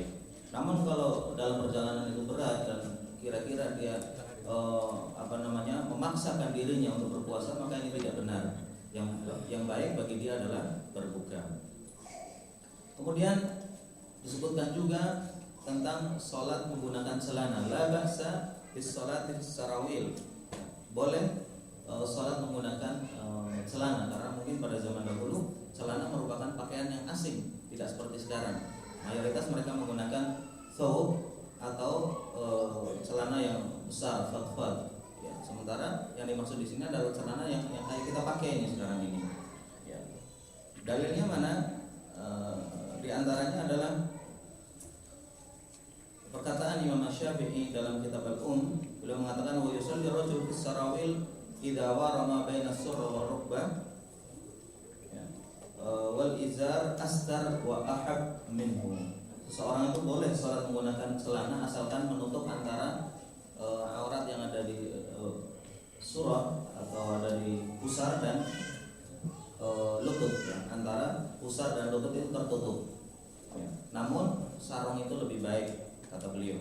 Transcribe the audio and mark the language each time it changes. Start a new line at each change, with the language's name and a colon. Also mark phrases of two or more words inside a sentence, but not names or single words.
Indonesian: Namun kalau dalam perjalanan itu berat dan kira-kira dia memaksakan dirinya untuk berpuasa, maka ini tidak benar. Yang baik bagi dia adalah berbuka. Kemudian disebutkan juga tentang sholat menggunakan celana.
Arabic: لا بأس بالصلاة السراويل.
Indonesian: Boleh sholat menggunakan celana, karena mungkin pada zaman dahulu celana merupakan pakaian yang asing, tidak seperti sekarang. Mayoritas mereka menggunakan thawb atau celana yang besar, fadfad. Ya, sementara yang dimaksud di sini adalah celana yang kayak kita pakai ini sekarang ini. Ya. Dalilnya mana? Di antaranya adalah perkataan Imam Syafi'i dalam kitab beliau mengatakan
Arabic: ويصلي رجل في السراويل إذا وارى بين السرة والركبة والإزار أستر وأحب منه.
Indonesian: Seseorang itu boleh salat menggunakan celana asalkan menutup antara aurat yang ada di surah atau ada di pusar dan lutut, ya. Antara pusar dan lutut itu tertutup, ya. Namun sarung itu lebih baik, kata beliau.